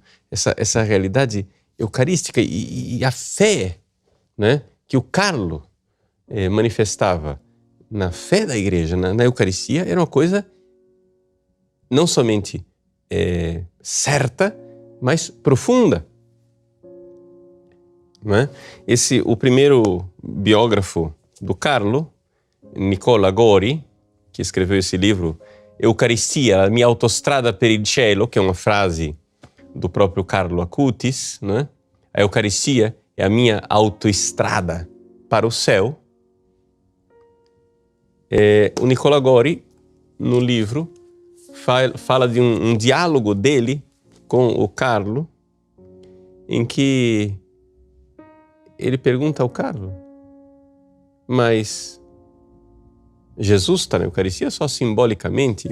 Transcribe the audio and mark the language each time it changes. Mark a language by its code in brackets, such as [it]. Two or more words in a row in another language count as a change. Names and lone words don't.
[pt] Essa realidade eucarística e a fé, né, que o Carlo manifestava na fé da igreja, na Eucaristia, era uma coisa não somente certa, mas profunda. Não é? O primeiro biógrafo do Carlo, Nicola Gori, que escreveu esse livro, Eucaristia, a minha autostrada per il cielo, que é uma frase do próprio Carlo Acutis, né? A Eucaristia é a minha autoestrada para o céu. O Nicola Gori, no livro, fala de um diálogo dele com o Carlo, em que ele pergunta ao Carlo: mas Jesus está na Eucaristia só simbolicamente?